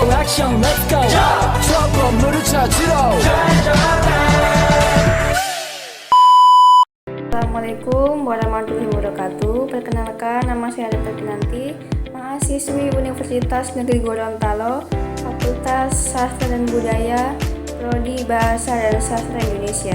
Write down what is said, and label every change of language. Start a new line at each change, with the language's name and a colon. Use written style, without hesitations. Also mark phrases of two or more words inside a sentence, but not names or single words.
Korean: 액션
English: let's go
Korean: 저 건물을 찾으러
Arabic: السلام عليكم ورحمة الله وبركاته.
Indonesian: Perkenalkan, nama saya Rita Kinanti, mahasiswi Universitas Negeri Gorontalo, Fakultas Sastra dan Budaya, Prodi Bahasa dan Sastra Indonesia.